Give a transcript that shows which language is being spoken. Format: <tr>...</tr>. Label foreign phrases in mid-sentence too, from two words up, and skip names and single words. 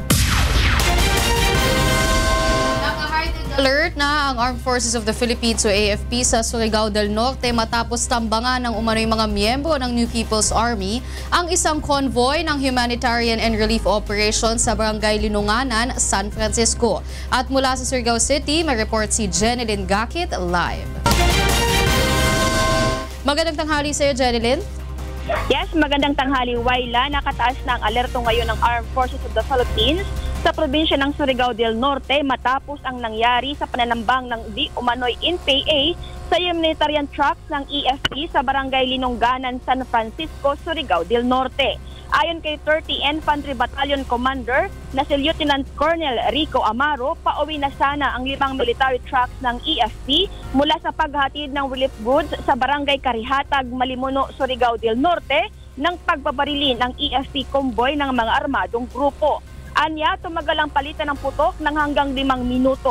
<tl>Alert na ang Armed Forces of the Philippines o AFP sa Surigao del Norte matapos tambangan ng umano'y mga miyembro ng New People's Army ang isang convoy ng</tl> <en>humanitarian and relief operations</en> <tl>sa Barangay Linunganan, San Francisco. At mula sa Surigao City, may report si Jenilyn Gakit live. Magandang tanghali sa iyo, Jenilyn. Yes, magandang tanghali, Wayla. Nakataas na ang alerto ngayon ng Armed Forces of the Philippines sa probinsya ng Surigao del Norte matapos ang nangyari sa pananambang ng di umano'y NPA sa</tl> <en>humanitarian trucks</en> <tl>ng EFP sa Barangay Linungganan, San Francisco, Surigao del Norte. Ayon kay 30 Infantry Battalion Commander na si Lieutenant Colonel Rico Amaro, pauwi na sana ang 5</tl> <en>military trucks</en> <tl>ng EFP mula sa paghatid ng</tl> <en>relief goods</en> <tl>sa Barangay Karihatag, Malimuno, Surigao del Norte ng pagbabarili ng EFP convoy ng mga armadong grupo. Anya, tumagal ang palitan ng putok ng hanggang 5 minuto.</tl>